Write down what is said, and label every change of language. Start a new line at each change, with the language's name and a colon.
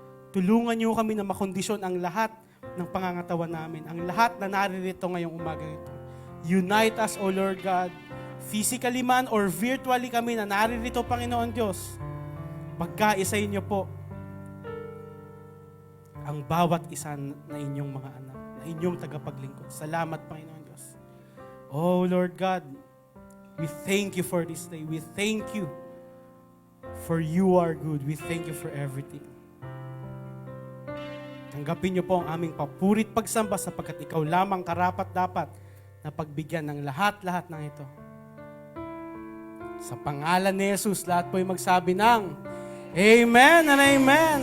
Filipino: Tulungan niyo kami na makondisyon ang lahat ng pangangatawan namin. Ang lahat na naririto ngayong umaga ito.
English: Unite us, O Lord God. Physically man or virtually
Filipino: kami na naririto, Panginoon Diyos. Pagkaisayin niyo po ang bawat isa na inyong mga anak, na inyong tagapaglingkod. Salamat, Panginoon Diyos.
English: Oh Lord God, we thank you for this day. We thank you for you are good. We thank you for everything.
Filipino: Tanggapin niyo po ang aming papurit pagsamba sapagkat ikaw lamang karapat-dapat na pagbigyan ng lahat-lahat ng ito. Sa pangalan ni Jesus, lahat po ay magsabi ng Amen and Amen.